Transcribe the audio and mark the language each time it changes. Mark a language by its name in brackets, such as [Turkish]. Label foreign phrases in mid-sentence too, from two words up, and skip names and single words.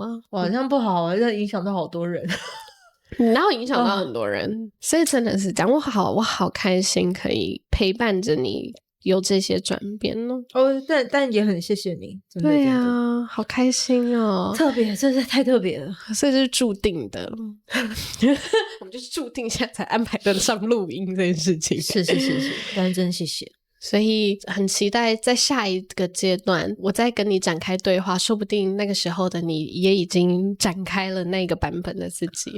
[Chinese] 晚上不好，这影響到好多人。然後影響到很多人，所以真的是講我好開心可以陪伴着你有這些轉變哦。但也很謝謝你。真的對啊，好開心哦，特別，真是太特別了，所以這是注定的。我們就是注定現在才安排得上錄音這件事情。是，但真謝謝。所以很期待在下一個階段我再跟你展開對話，說不定那個時候的你也已經展開了那個版本的自己。